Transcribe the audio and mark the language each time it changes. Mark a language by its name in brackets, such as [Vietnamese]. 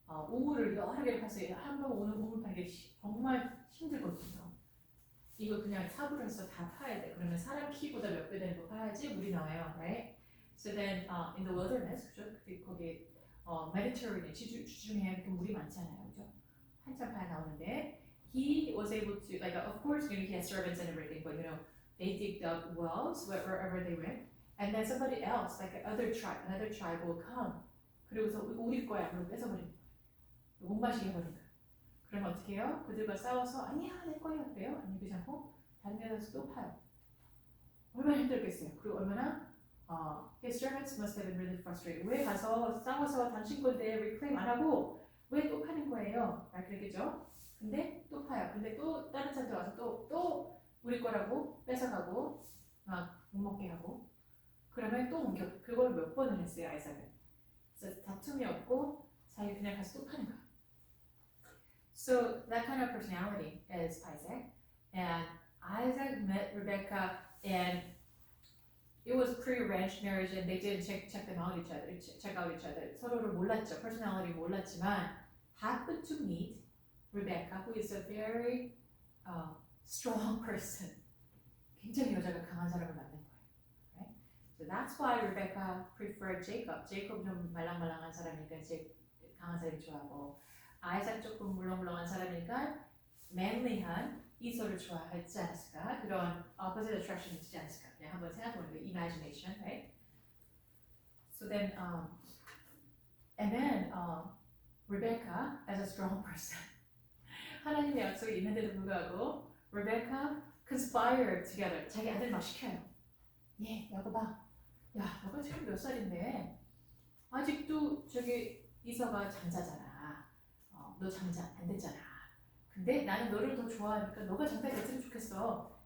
[Korean] 우물을 여러 개를 파서 한 번 오는 우물 파는 게 정말 힘들거든요. 이거 그냥 삽으로 해서 다 파야 돼. 그러면 사람 키보다 몇 배 되는 거 파야지 물이 나와요. [English] Right? So then in the wilderness, [Korean] 그죠? 거기 Mediterranean, 지중해 이렇게 물이 많잖아요. 그죠? 한참 파야 나오는데 [English] he was able to, like, of course, he has servants and everything, but they digged up wells wherever they went. And then somebody else, like another tribe will come. [Korean] 그리고서 우리 거야. 그리고 뺏어버린 거야. 못 마시게 해버린 거야. 그러면 어떻게 해요? 그들과 싸워서 아니야 내 거야 그래요? 아니 그렇지 않고 다른 데 가서 또 파요. 얼마나 힘들겠어요. 그리고 얼마나 [English] his servants must have been really frustrated. [Korean] 왜 가서 싸워서 당신 건데 reclaim 안 하고 왜 또 파는 거예요? 그러겠죠? 근데 또 파요. 근데 또 다른 사람들 와서 또 우리 거라고 뺏어가고 막 못 먹게 하고 그러면 또 옮겨 그걸 몇 번을 했어요 아이삭은. 그래서 다툼이 없고 자기 그냥 가서 또 파는 거야. [English] So that kind of personality is Isaac, and Isaac met Rebecca, and it was pre-arranged marriage, and they didn't check them out each other, check out each other. [Korean] 서로를 몰랐죠, personality 몰랐지만 [English] happened to meet Rebecca, who is a very strong person. [Korean] 굉장히 여자가 강한 사람을 만난 거예요. [English] Right? So that's why Rebecca preferred Jacob. [Korean] Jacob 좀 말랑말랑한 사람이니까 이제 강한 사람이 좋아하고, 아이작 조금 물렁물렁한 사람이니까 manly한 이소를 좋아하지 않았을까? 그런 opposite attraction 있지 않았을까? 그냥 한번 생각해보는 거예요. [English] Imagination, right? So then, and then Rebecca, as a strong person, [Korean] 하나님의 약속이 있는데도 불구하고 [English] Rebecca conspired together. [Korean] 자기 아들 막 시켜요. 예, 야곱아, 야, 너가 지금 몇 살인데 아직도 저기 이서가 장자잖아. 너 장자 안 됐잖아. 근데 나는 너를 더 좋아하니까 너가 장자 됐으면 좋겠어.